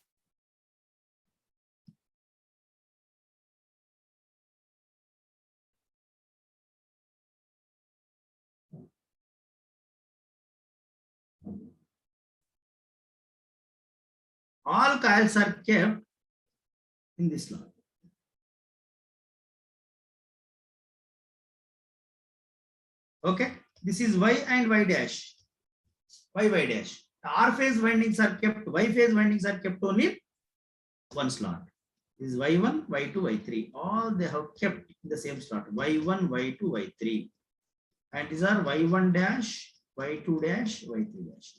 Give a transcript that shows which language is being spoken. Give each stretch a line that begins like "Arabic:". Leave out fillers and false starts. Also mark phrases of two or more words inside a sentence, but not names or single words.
English: All coils are kept in this slot. Okay, this is Y and Y dash. Y dash. The R phase windings are kept, Y phase windings are kept only one slot. This is Y1, Y2, Y3. All they have kept in the same slot. Y1, Y2, Y3. And these are Y1 dash, Y2 dash, Y3 dash.